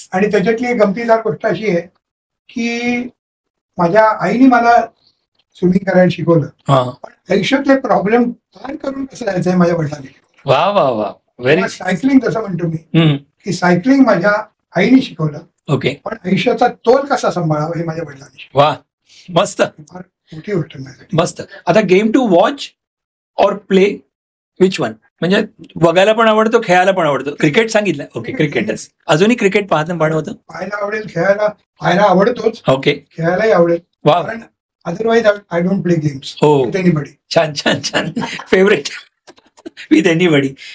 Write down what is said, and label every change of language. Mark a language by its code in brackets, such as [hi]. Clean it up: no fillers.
[mr] आणि त्याच्यातली एक गमतीदार गोष्ट अशी आहे की माझ्या आईने मला स्विमिंग करायला शिकवलं, पण आयुष्यातले प्रॉब्लेम पार करून कसं जायचंय माझ्या वडिलांनी. वा वा वा, व्हेरी. सायकलिंग जसं म्हणतो मी की सायकलिंग माझ्या आईने शिकवलं, ओके, पण आयुष्याचा तोल कसा सांभाळावा हे माझ्या वडिलांनी. वा, मस्त, फार मोठी गोष्ट माझ्यासाठी. मस्त. [en] आता game to watch और play, which one? [mr] म्हणजे बघायला पण आवडतो, खेळायला पण आवडतो. क्रिकेट सांगितलं, ओके, क्रिकेटच. अजूनही क्रिकेट पाहणं पण होतं? पाहायला आवडेल, पाहायला आवडतोच, ओके, खेळायलाही आवडेल. वा, [en] कारण otherwise I don't play games with anybody. [mr] छान छान छान. [en] Favourite with anybody.